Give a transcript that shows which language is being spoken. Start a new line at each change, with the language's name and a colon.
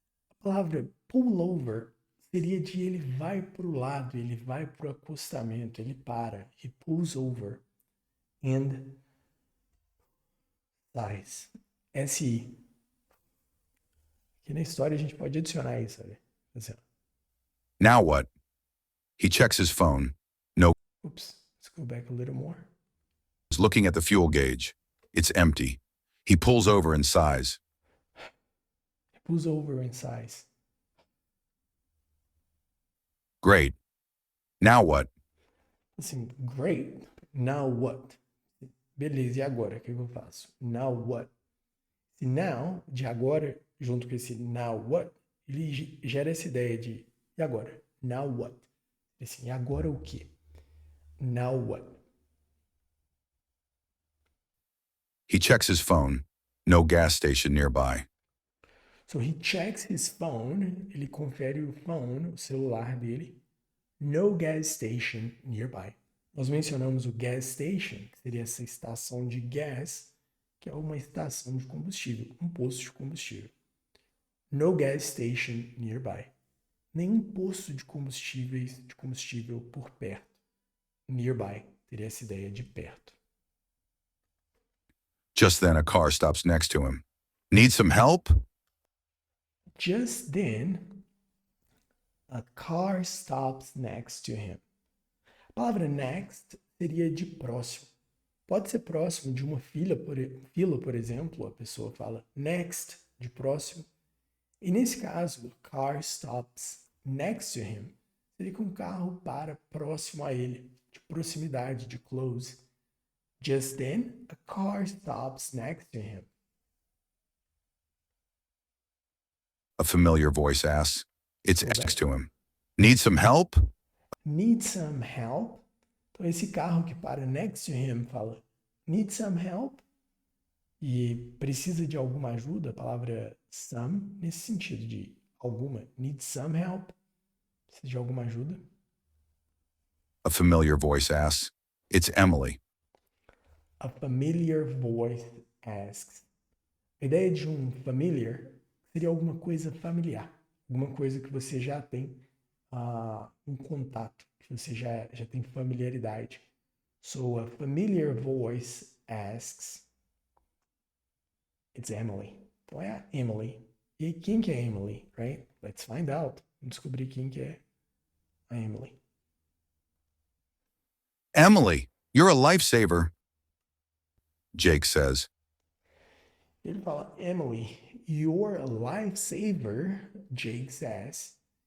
Portuguese: A palavra pull over seria de ele vai para o lado, ele vai para o acostamento, ele para.
English: He pulls over and sighs. S-I.
Portuguese: Aqui na história a gente pode adicionar isso, olha. Assim,
English: Now what? He checks his phone. No. oops, let's go back a little more. He's looking at the fuel gauge. It's empty. He pulls over and sighs. He pulls over and sighs. Great. Now what?
Portuguese: Assim,
English: great. Now what?
Portuguese: Beleza, e agora? O que eu faço?
English: Now what?
Portuguese: Esse now, de agora, junto com esse
English: now what,
Portuguese: ele gera essa ideia de e agora?
English: Now what?
Portuguese: Assim, e agora o quê? Now what?
English: He checks his phone. No gas station nearby. So he checks his phone,
Portuguese: ele confere o phone, o celular dele.
English: No gas station nearby.
Portuguese: Nós mencionamos o gas station, que seria essa estação de gas, que é uma estação de combustível, um posto de combustível.
English: No gas station nearby.
Portuguese: Nenhum posto de combustível por perto. Nearby teria essa ideia de perto.
English: Just then, a car stops next to him. Need some help? Just then, a car stops next to him.
Portuguese: A palavra next seria de próximo. Pode ser próximo de uma fila, por exemplo, a pessoa fala next, de próximo. E nesse caso,
English: a car stops next to him.
Portuguese: Seria que um carro para próximo a ele, de proximidade, de close.
English: Just then, a car stops next to him. A familiar voice asks. It's next to him. Need some help? Need some help?
Portuguese: Então, esse carro que para
English: next to him
Portuguese: fala
English: need some help?
Portuguese: E precisa de alguma ajuda? A palavra some, nesse sentido de alguma.
English: Need some help?
Portuguese: Precisa de alguma ajuda?
English: A familiar voice asks. It's Emily. A familiar voice asks.
Portuguese: A ideia de um familiar seria alguma coisa familiar. Alguma coisa que você já tem um contato, que que você já tem familiaridade.
English: So a familiar voice asks, it's Emily.
Portuguese: Então é a Emily. E quem que é Emily,
English: right? Let's find out.
Portuguese: Vamos descobrir quem que é a Emily.
English: Emily, you're a lifesaver, Jake says.
Portuguese: Ele fala,
English: Emily, you're a lifesaver, Jake says.